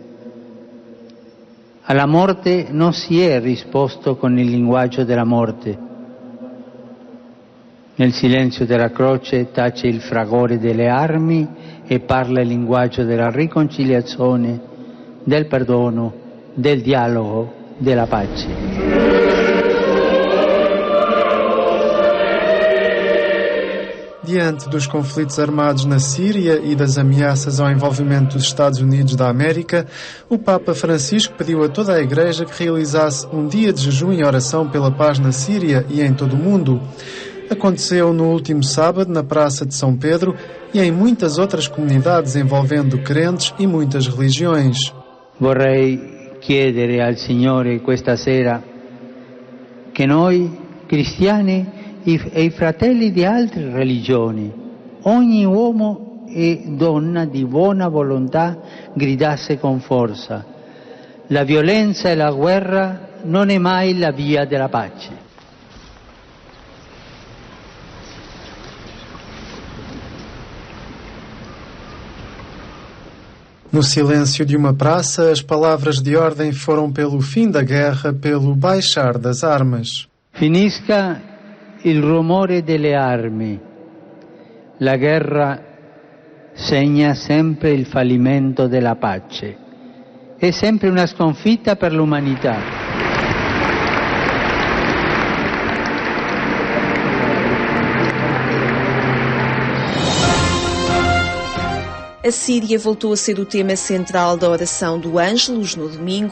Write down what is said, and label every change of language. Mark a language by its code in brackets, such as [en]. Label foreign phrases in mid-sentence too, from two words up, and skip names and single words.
[it] Alla morte non si è risposto con il linguaggio della morte. Nel silenzio della croce tace il fragore delle armi e parla il linguaggio della riconciliazione, del perdono, del dialogo, della pace. [pt] Diante dos conflitos armados na Síria e das ameaças ao envolvimento dos Estados Unidos da América, o Papa Francisco pediu a toda a Igreja que realizasse um dia de jejum e oração pela paz na Síria e em todo o mundo. Aconteceu no último sábado na Praça de São Pedro e em muitas outras comunidades envolvendo crentes e muitas religiões. [it] Vorrei chiedere al Signore questa sera che noi cristiani e i fratelli di altre religioni, ogni uomo e donna di buona volontà gridasse con forza: la violenza e la guerra non è mai la via della pace. [pt] No silêncio de uma praça, as palavras de ordem foram pelo fim da guerra, pelo baixar das armas. [it] Finisca il rumore delle armi. La guerra segna sempre il fallimento della pace è sempre una sconfitta per l'umanità. [pt] A Síria voltou a ser o tema central da oração do Ângelus no domingo.